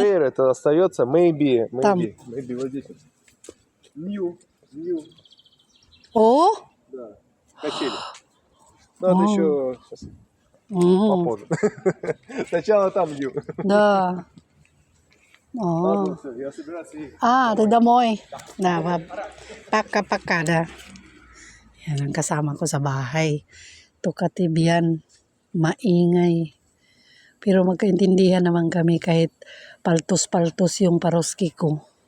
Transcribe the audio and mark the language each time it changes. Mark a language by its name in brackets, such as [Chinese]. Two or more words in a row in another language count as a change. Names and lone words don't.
[Russian] repair, это остается maybe Там. maybe вот здесь вот. New. О? Да. Качели. Ну, это еще сейчас попозже. Сначала там new. Да. Oh. [Indonesian] Bagus. Ya sebelah sih. Ah, Damoy. Na, pakada. [Filipino] Yan ang kasama ko sa bahay. Tukatibian, maingay. Pero magkaintindihan naman kami kahit paltos-paltos yung paroski ko.